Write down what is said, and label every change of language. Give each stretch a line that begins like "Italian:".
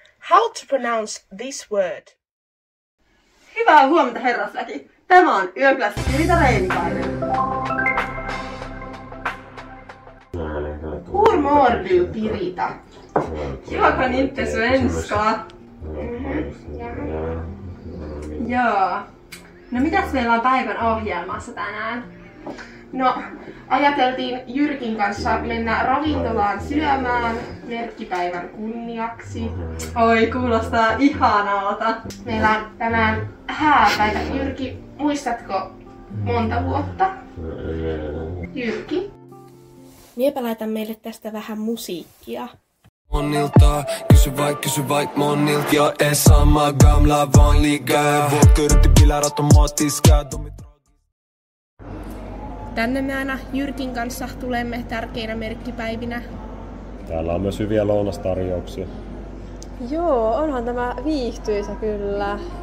English: How to pronounce this word?
Finnish: Hyvää huomenta, herrasväki. Tämä on Yökylässä Pirita Reinikainen.
Swedish: Hur mår du, Pirita? Jag kan inte svenska.
Finnish: Joo. No mitäs meillä on päivän ohjelmassa tänään? No, ajateltiin Jyrkin kanssa mennä ravintolaan syömään merkkipäivän kunniaksi. Oi, kuulostaa ihanalta. Meillä on tänään hääpäivä. Jyrki, muistatko monta vuotta? Jyrki? Miepä laitan meille tästä vähän musiikkia. Monilta, kysy vaik monilta.
Swedish: Jag är samma gamla vanliga. Vuokkorttibilar automatiska.
Finnish: Tänne me aina Jyrkin kanssa tulemme tärkeinä merkkipäivinä. Täällä on myös hyviä lounastarjouksia. Joo, onhan tämä viihtyisä kyllä.